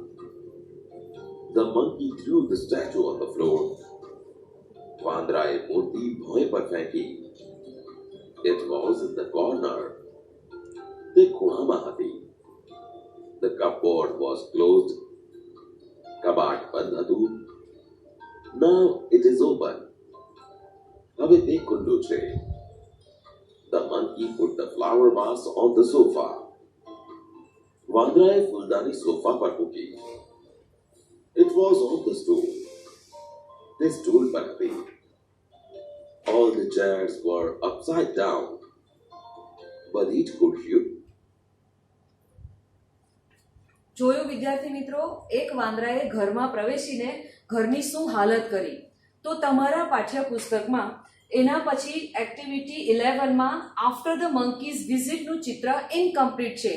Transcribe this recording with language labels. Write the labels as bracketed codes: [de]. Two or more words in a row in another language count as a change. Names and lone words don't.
[en] The monkey threw the statue on the floor. [gu] વાંદરાએ મૂર્તિ ભોંય પર ફેંકી. [en] It was in the corner. [gu] તે ખૂણામાં હતી. [en] The cupboard was closed. [gu] કબાટ બંધ હતું. [en] Now it is open. [gu] હવે તે ખુલ્લું છે. [en] The monkey put the flower vase on the sofa. [gu] વાંદરાએ ફૂલદાની સોફા પર મૂકી. [en] It was on the stool. [gu] તે સ્ટૂલ પર હતી. [en] All the chairs were upside down. [gu] બધી જ ખુરશીઓ. જોયું વિદ્યાર્થી મિત્રો, એક વાંદરાએ ઘરમાં પ્રવેશીને ઘરની શું હાલત કરી. તો તમારા પાઠ્યપુસ્તકમાં એના પછી એક્ટિવિટી 11માં આફ્ટર ધ મંકીઝ વિઝિટનું ચિત્ર ઇનકમ્પ્લીટ છે.